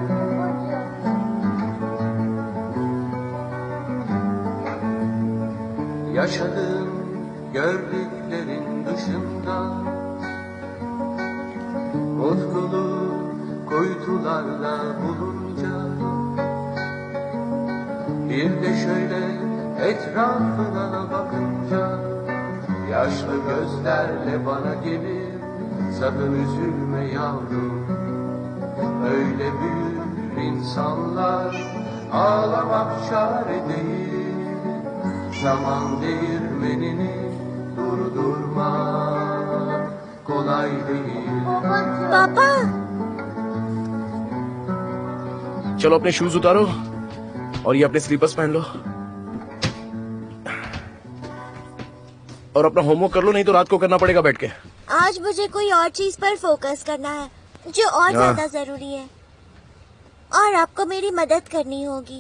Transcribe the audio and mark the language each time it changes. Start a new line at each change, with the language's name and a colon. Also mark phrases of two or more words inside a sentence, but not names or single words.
Turkish: Yaşadığım gördüklerin dışında, mutluluğu kuytularda bulunca, bir de şöyle Etrafına bakınca yaşlı gözlerle bana gelir, sakın üzülme yavrum. Öyle büyür insanlar, ağlamak çare değil. Zaman değirmenini durdurmak kolay değil.
Hindi: पापा चलो अपने शूज उतारो और ये अपने स्लीपर्स पहन लो और अपना होमवर्क कर लो, नहीं तो रात को करना पड़ेगा बैठ के। आज मुझे कोई और चीज पर फोकस करना है जो और ज्यादा जरूरी है, और आपको मेरी मदद करनी होगी।